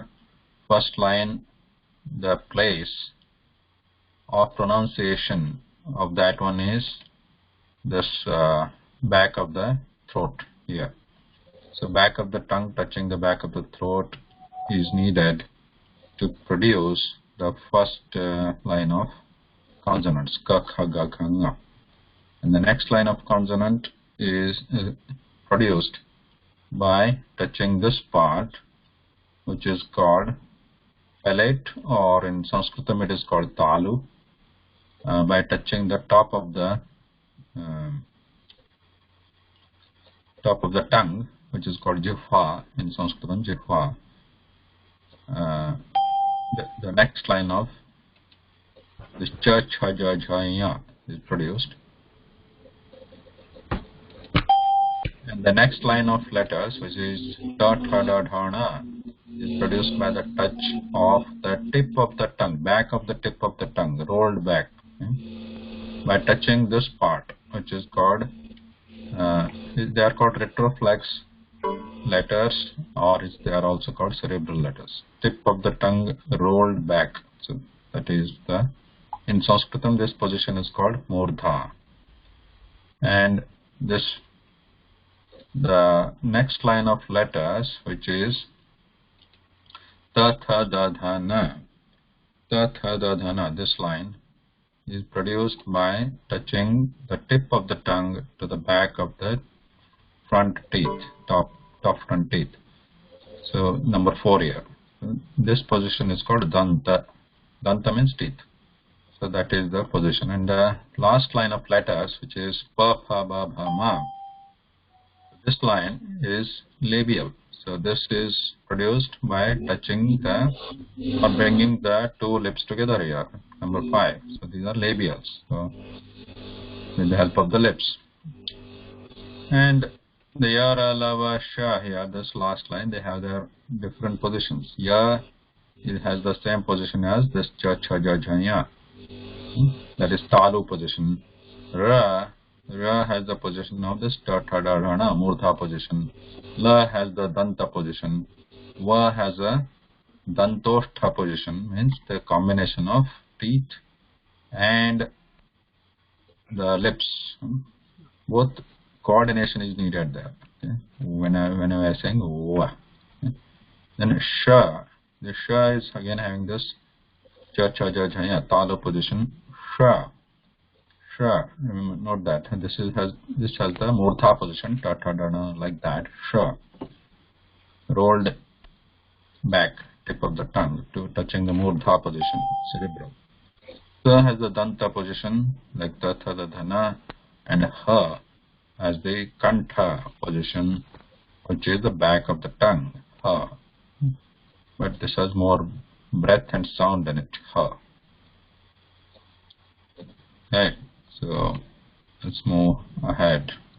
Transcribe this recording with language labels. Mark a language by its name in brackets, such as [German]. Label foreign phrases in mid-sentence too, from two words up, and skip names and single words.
[English] First line, the place of pronunciation of that one is this back of the throat here. So back of the tongue touching the back of the throat is needed to produce the first line of consonants, [Sanskrit] ka, kha, ga, gha, nga. [English] And the next line of consonant is produced by touching this part, which is called palate, or in Sanskritam it is called talu, by touching the top of the tongue, which is called jihva in Sanskritam, jihva. The next line of this [Sanskrit] cha, cha, ja, jha, nya [English] is produced, and the next line [Sanskrit] of letters, which is ta, tha, da, dha, na, [English] is produced by the touch of the tip of the tongue, back of the tip of the tongue, rolled back, by touching this part, which is called they are called retroflex letters, or they are also called cerebral letters. Tip of the tongue rolled back. So that is in Sanskritam this position is called murdha, and this The next line of letters, which is [Sanskrit] ta tha da dha na. Ta tha da dha na. [English] This line is produced by touching the tip of the tongue to the back of the front teeth, top front teeth. So number 4 here. This position is called danta. Danta means teeth. So that is the position. And the last line of letters, which is [Sanskrit] pa, pha, ba, bha, ma. [English] This line is labial. So this is produced by touching the or bringing the two lips together here. Number 5. So these are labials. So with the help of the lips. And the [Sanskrit] ya, ra, la, va, sha [English] here, this last line, they have their different positions. Ya, it has the same position as this [Sanskrit] cha, cha, ja, ja, ya. [English] That is talu position. Ra has the position of this [Sanskrit] ta, tha, da, ra, na, murdha [English] position. La has the danta position. Va has a dantoshtha position, means the combination of teeth and the lips. Both coordination is needed there. Okay? When I was saying wa. Okay? Then sha. The sha is again having this [Sanskrit] cha, cha, ja, ja, ya, talu position. Sha. [English] Note that this has the murdha position, [Sanskrit] ta, ta, da, na, [English] like that. Sha. Rolled back tip of the tongue to touching the murdha position, cerebral. Sa has the danta position like [Sanskrit] ta, tha, da, dha, na, [English] and ha has the kantha position, which is the back of the tongue. Ha. But this has more breath and sound in it. Ha. Okay. So let's move ahead.